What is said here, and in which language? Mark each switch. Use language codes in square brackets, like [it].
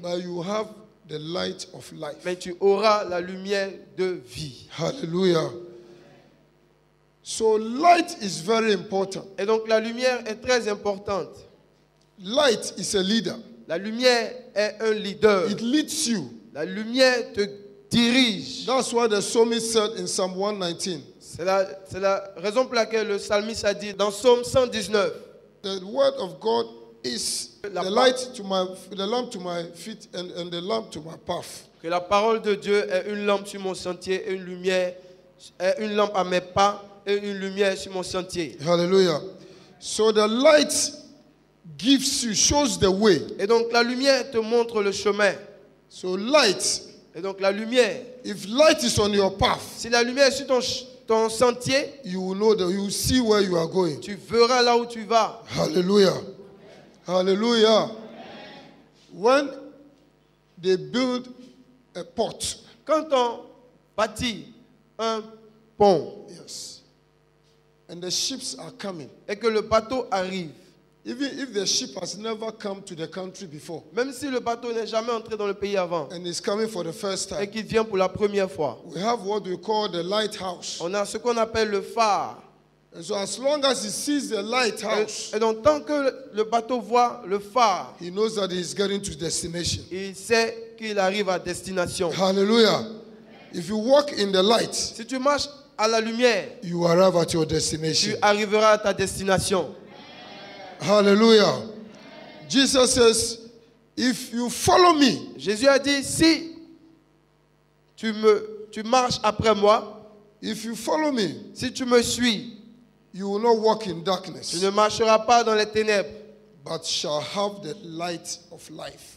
[en] but you have the light of life. [fr] mais tu auras la lumière de vie. [en] Hallelujah. So light is very important. [fr] Et donc la lumière est très importante. [en] Light is a leader. [fr] La lumière est un leader. [en] It leads you. [fr] La lumière te dirige. [en] That's what the psalmist said in Psalm 119. [fr] C'est la raison pour laquelle le psalmiste a dit dans Psaume 119, [en] The word of God is [fr] La [en] the light to the lamp to my feet and the lamp to my path. [fr] que la parole de Dieu est une lampe sur mon sentier, une lumière, est une lampe à mes pas et une lumière sur mon sentier. [en] Hallelujah. So the light gives you, shows the way. [fr] Et donc la lumière te montre le chemin. [en] So light, [fr] Et donc la lumière, [en] if light is on your path, [fr] si la lumière est sur ton sentier, [en] you will know that you will see where you are going. [fr] tu verras là où tu vas. [en] Hallelujah. Hallelujah. When they build a port, [fr] Quand on bâtit un pont [en] yes, and the ships are coming, [fr] et que le bateau arrive, [en] even if the ship has never come to the country before [fr] même si le bateau n'est jamais entré dans le pays avant [en] and is coming for the first [fr] et [en] time, [fr] qu'il vient pour la première fois, [en] we have what we call the lighthouse. [fr] on a ce qu'on appelle le phare. [en] And so as long as he sees the lighthouse, [fr] Et donc tant que le bateau voit le phare, [en] he knows that he is getting to destination. [fr] il sait qu'il arrive à destination. [en] Hallelujah. If you walk in the light, [fr] Si tu marches à la lumière, [en] you arrive at your [fr] tu [en] destination. [fr] arriveras à ta destination. [en] Hallelujah. Jesus says, if you follow me, [fr] Jésus a dit, si tu marches après moi, [en] if you follow me, [fr] si tu me suis, [en] you will not walk in [fr] tu [en] darkness, [fr] ne marcheras pas dans les ténèbres, [en] but shall have the light of life.